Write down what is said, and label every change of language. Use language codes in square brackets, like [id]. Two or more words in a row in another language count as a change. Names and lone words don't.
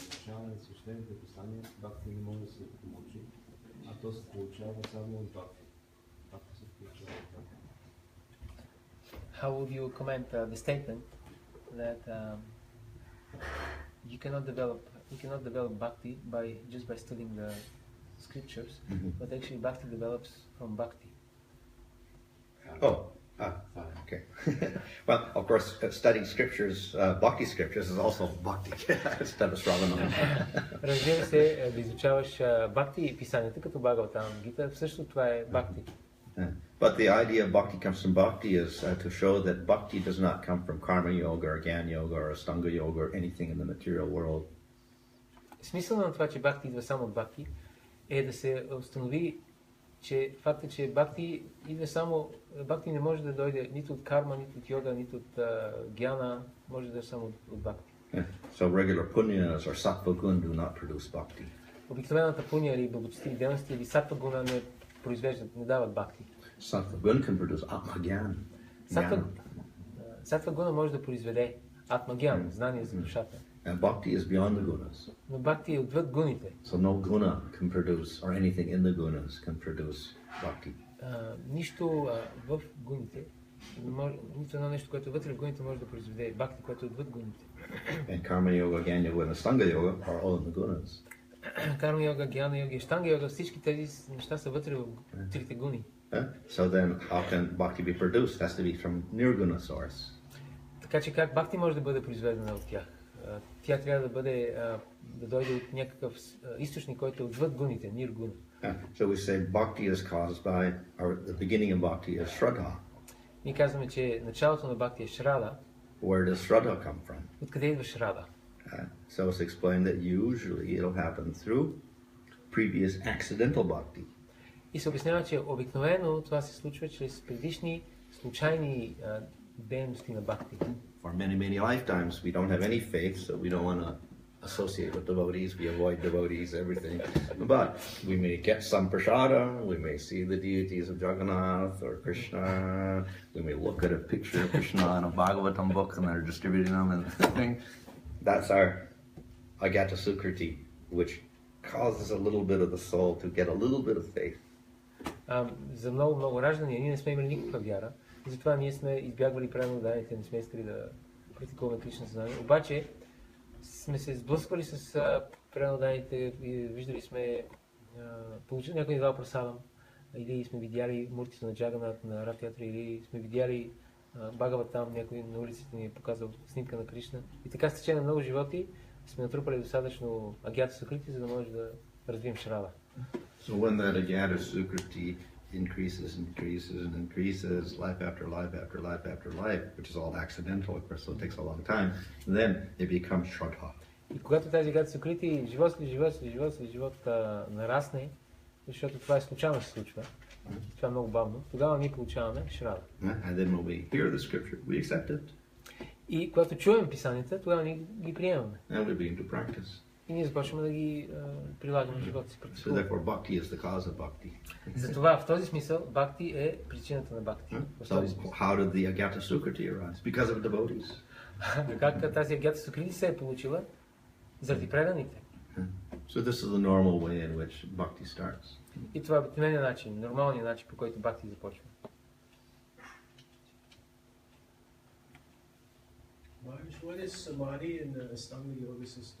[bg] получаване на свещените писания, бхакти не може да се помочи, а то се получава само от бхакти. Бхакти се получава от бхакти. [en] How would you comment the statement that you cannot develop bhakti just by studying the scriptures, but actually bhakti develops from bhakti? Okay. Well, of course, studying scriptures, bhakti scriptures, is also bhakti instead of Sravana. [bg] Разбира се, да изучаваш бхакти и писанията, като Бхагаватам Гита, всъщност това е бхакти. [en] But the idea of bhakti comes from bhakti is to show that bhakti does not come from [sa] karma yoga [en] or [sa] gyan yoga [en] or [sa] astanga yoga [en] or anything in the material world. [bg] Смисъл на това, че бхакти идва само от бхакти, е да се установи, че факта, че бхакти идва само, бхакти не може да дойде нито от карма, нито от йога, нито от гяна, може да е само от бхакти. [en] So regular punyas or [sa] sattva gun [en] do not produce bhakti. [bg] Обикновената пуня или благочестиви дейности или [sa] сатва гуна [bg] не произвеждат, не дават бхакти. [sa] Sattva gun [en] can produce [sa] atma gyan. Сатва гуна [bg] може да произведе [sa] атма гян, [bg] знание за душата. [en] And bhakti is beyond the gunas. [bg] Но бхакти е отвъд гуните. [en] So no guna can produce, or anything in the gunas can produce bhakti. [bg] Нищо в гуните, нито едно нещо, което е вътре в гуните, може да произведе бхакти, което е отвъд гуните. [en] And [sa] karma yoga, gyan yoga, [en] and [sa] astanga yoga [en] are all in the gunas. [sa] Карма йога, гяна йога [bg] и [sa] штанга йога, [bg] всички тези неща са вътре в трите гуни. [en] So then how can bhakti be produced? It has to be from nirguna source. [bg] Така че как бхакти може да бъде произведена от тях? Тя трябва да бъде, да дойде от някакъв източник, който е отвъд гуните, ниргуна. [en] So we say bhakti is caused by, or the beginning of bhakti is shraddha. [bg] Ние казваме, че началото на бхакти е шрада. [en] Where does shraddha come from? [bg] Откъде идва шрада? [en] So it's explained that usually it'll happen through previous accidental bhakti. [bg] И се обяснява, че обикновено това се случва чрез предишни случайни дейности на бхакти. [en] For many lifetimes we don't have any faith, so we don't want to associate with devotees, we avoid devotees, everything. But we may get some prasada, we may see the deities of Jagannath or Krishna, we may look at a picture of Krishna in a Bhagavatam book and they're distributing them and thing. That's our [sa] Agata Sukriti, [en] which causes a little bit of the soul to get a little bit of faith. [bg] За много раждания ние не сме имали никаква вяра, и затова ние сме избягвали преданните, не сме искали да практикуваме Кришна съзнание. Обаче сме се сблъсквали с преданните и виждали сме, получили някой идвал прасадам, или сме видяли муртите на Джаганат на Ратиатра, или сме видяли Бхагаватам, някой на улиците ни е показал снимка на Кришна. И така с течение на много животи сме натрупали достатъчно [sa] агята сукрити, [bg] за да може да развием шрада. [en] So when that [sa] Agata Sukriti [en] increases, life after life after life after life, which is all accidental, of course, so it takes a long time, then it becomes shraddha. [bg] И когато тази [sa] агата сукрити [bg] живот след живот нарасне, защото това е случайно се случва, това е много бавно, тогава ние получаваме шрада. [en] And then when we hear the scripture, we accept it. [bg] И когато чуем писанията, тогава ние ги приемаме. [en] And we begin to practice. [bg] И ние започваме да ги прилагаме в живота си. [en] So therefore bhakti is the cause of bhakti. [bg] Затова в този смисъл бхакти е причината на бхакти. [en] So how did the [sa] Agata Sukriti [en] arise? Because of devotees. [bg] Как тази [sa] агата сукрити [bg] се е получила? Заради преданите. [en] So this is the normal way in which bhakti starts. [bg] И това е обикновеният начин, нормалният начин, по който бхакти започва. [en] What is samadhi in the [sa] Astanga Yoga [en] system?